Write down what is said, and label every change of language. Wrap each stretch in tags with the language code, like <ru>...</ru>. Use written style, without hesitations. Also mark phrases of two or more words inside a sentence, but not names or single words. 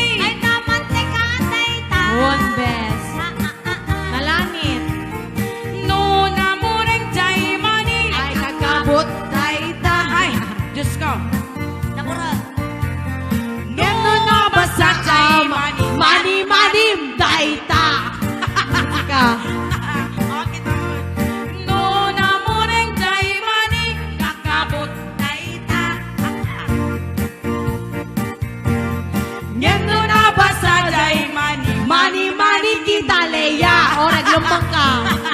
<ilo>Ay namantika dayta. One bes. Nalangit. No, namureng, jay, mani. Ay nagkabot dayta. Ay, Diyos ko. Namura. No, nabasa, jay, mani. Mani manim dayta. Ka. Okay, tama. No, namureng, jay, mani. Kakabot, dayta. Ngem no nabasa Jay, mani. Mani mani kita leya. O naglumpang ka.</ilo>